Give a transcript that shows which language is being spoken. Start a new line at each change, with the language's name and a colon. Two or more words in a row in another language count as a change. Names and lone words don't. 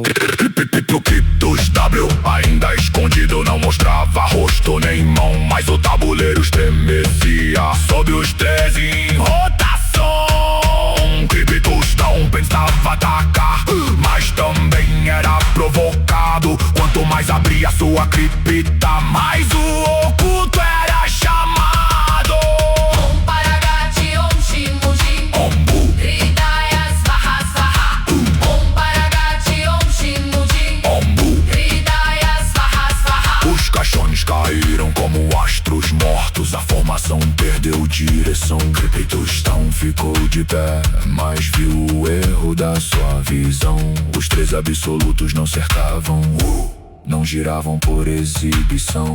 Portuguese: O Criptos W ainda escondido, não mostrava rosto nem mão, mas o tabuleiro estremecia sob os 13 em rotação. Criptos não pensava atacar, mas também era provocado. Quanto mais abria sua cripta, mais o oculto era chamado.
Sanskrit: Om Paragati, Om Shinmu Jin, Ombu, Hridaya Svaha Svaha. Om Paragati, Om Shinmu Jin, Ombu. Hridaya Svaha Svaha.
Portuguese: Os caixões caíram como astros mortos, a formação perdeu direção. Criptostão ficou de pé, mas viu o erro da sua visão. Os três absolutos não cercavam, não giravam por exibição.